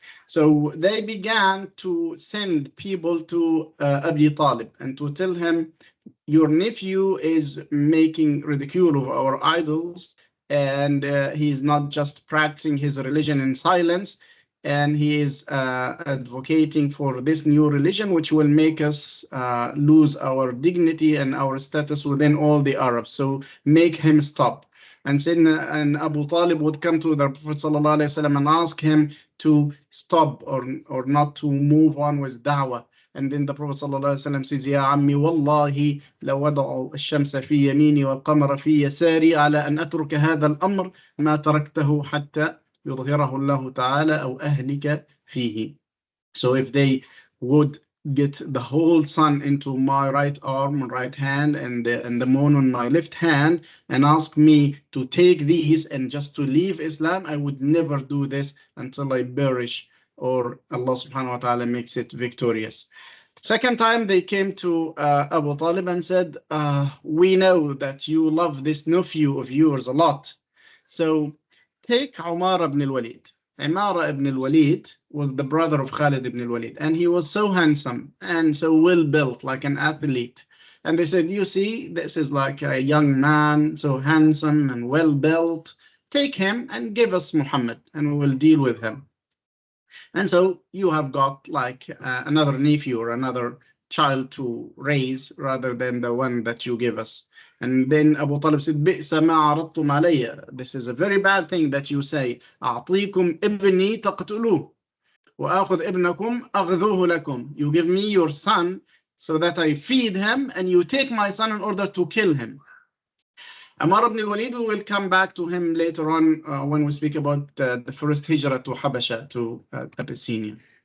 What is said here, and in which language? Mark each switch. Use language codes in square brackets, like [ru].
[en] So they began to send people to Abi Talib and to tell him, your nephew is making ridicule of our idols, and he is not just practicing his religion in silence, and he is advocating for this new religion, which will make us lose our dignity and our status within all the Arabs. So make him stop. And then Abu Talib would come to the Prophet ﷺ and ask him to stop or not to move on with da'wah. And then the Prophet ﷺ says, [ar] يا عمي والله لو وضعوا الشمس في يميني والقمر في يساري على أن أترك هذا الأمر ما تركته حتى يظهره الله تعالى أو أهلك فيه. [en] So if they would get the whole sun into my right arm and right hand and the moon on my left hand and ask me to take these and just to leave Islam, I would never do this until I perish or Allah subhanahu wa ta'ala makes it victorious. Second time they came to Abu Talib and said, we know that you love this nephew of yours a lot. So take Umar ibn al-Walid. Umar ibn al-Walid was the brother of Khalid ibn al-Walid, and he was so handsome and so well built, like an athlete. And they said, you see, this is like a young man, so handsome and well built. Take him and give us Muhammad and we will deal with him. And so you have got like another nephew or another child to raise rather than the one that you give us. And then Abu Talib said, [ar] بئس ما عرضتم علي. [en] This is a very bad thing that you say. [ar] أعطيكم ابني تقتلوه وآخذ ابنكم أغذوه لكم. [en] You give me your son so that I feed him, and you take my son in order to kill him. Umar ibn al-Walid, we will come back to him later on when we speak about the first hijrah to Habasha, to Abyssinia.